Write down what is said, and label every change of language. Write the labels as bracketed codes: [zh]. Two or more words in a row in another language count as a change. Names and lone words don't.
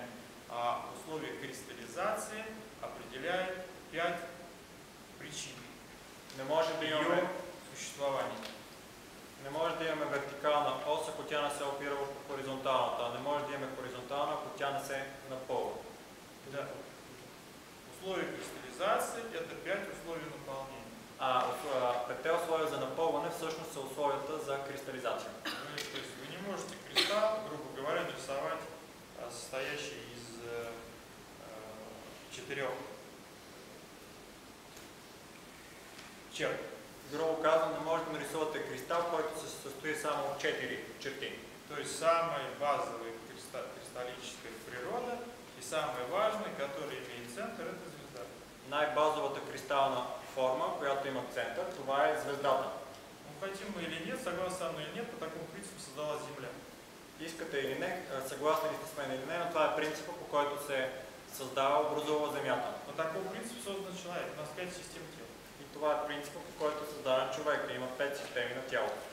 [ru] А условие кристаллизации определяет 5 причин. [bg] Не може да имаме [ru] существование. [bg] Не може да имаме вертикална ос, ако тя не се опира върху хоризонталната, а не може да имаме хоризонтална, ако тя не се напълва. Да. [ru] Условия кристаллизации – это 5 условий наполнения. [bg] Петте условия за напълване всъщност са условията за кристализация. [ru] То есть вы не можете кристалл, грубо говоря, нарисовать состоящий из 4 черт. [bg] Грубо казано, не може да нарисувате кристал, който се състои само от 4 черти. [ru] То есть самая базовая кристаллическая природа и самое важное, которое имеет центр, это звезда. [bg] Най-базовата кристална форма, която има център, това е звездата. [ru] Хотим мы или нет, согласны со мной или нет, по такому принципу создалась Земля. [bg] Искате или не, съгласни ли сте с мен или не, но това е принципът, по който се създава, образува Земята. [ru] По такому принципу создан человек. У нас 5 систем тела. [bg] И това е принципът, по който е създаден човек, да има 5 системи на тялото.